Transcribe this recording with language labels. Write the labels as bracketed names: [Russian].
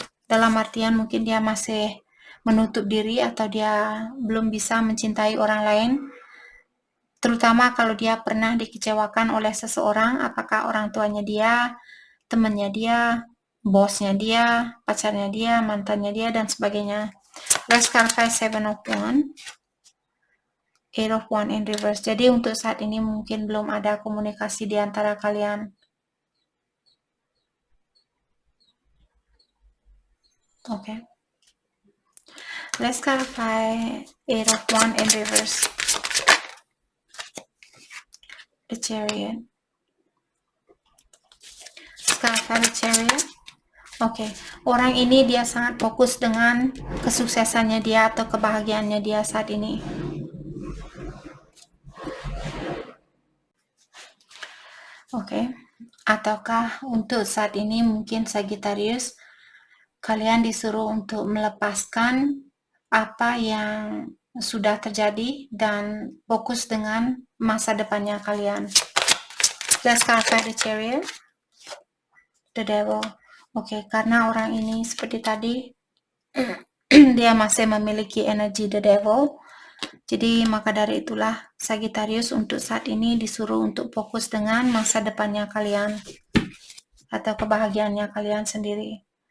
[Indonesian] Dalam artian mungkin dia masih menutup diri atau dia belum bisa mencintai orang lain. Terutama kalau dia pernah dikecewakan oleh seseorang, apakah orang tuanya dia, temannya dia, bosnya dia, pacarnya dia, mantannya dia, dan sebagainya. [English] Let's clarify Seven of Wands, Eight of Wands in reverse. [Indonesian] Jadi untuk saat ini mungkin belum ada komunikasi di antara kalian. Okay. [English] Let's clarify Eight of Wands in reverse. The Chariot. Let's clarify the Chariot. [Indonesian] Oke, orang ini dia sangat fokus dengan kesuksesannya dia atau kebahagiaannya dia saat ini. Oke, ataukah untuk saat ini mungkin Sagittarius kalian disuruh untuk melepaskan apa yang sudah terjadi dan fokus dengan masa depannya kalian. [English] Let's clarify the Chariot, the Devil. [Indonesian] Oke, karena orang ini seperti tadi dia masih memiliki energi the Devil. Jadi maka dari itulah Sagittarius untuk saat ini disuruh untuk fokus dengan masa depannya kalian atau kebahagiaannya kalian sendiri.